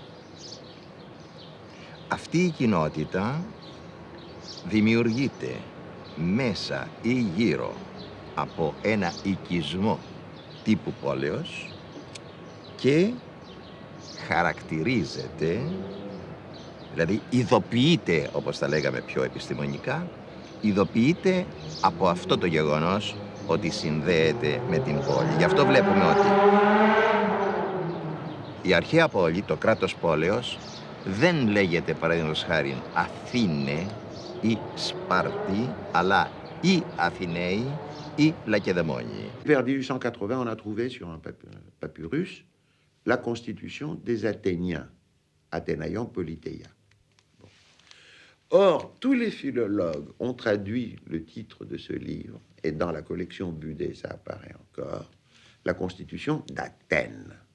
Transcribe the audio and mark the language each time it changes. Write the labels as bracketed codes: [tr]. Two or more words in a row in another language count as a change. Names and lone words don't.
[el] Αυτή η κοινότητα δημιουργείται μέσα ή γύρω από ένα οικισμό τύπου πόλεως και χαρακτηρίζεται, δηλαδή ειδοποιείται, όπως τα λέγαμε πιο επιστημονικά, ειδοποιείται από αυτό το γεγονός ότι συνδέεται με την πόλη. Γι' αυτό βλέπουμε ότι η αρχαία πόλη, το κράτος πόλεως, δεν λέγεται παραδείγματος χάριν Αθήνε ή Σπάρτη, αλλά ή Αθηναίοι ή Λακεδαιμόνιοι. [fr] Vers 1880, on a trouvé sur un papyrus la constitution des Athéniens, Athénaïon Politeia. Bon. Or, tous les philologues ont traduit le titre de ce livre, et dans la collection Budé, ça apparaît encore, la constitution d'Athènes.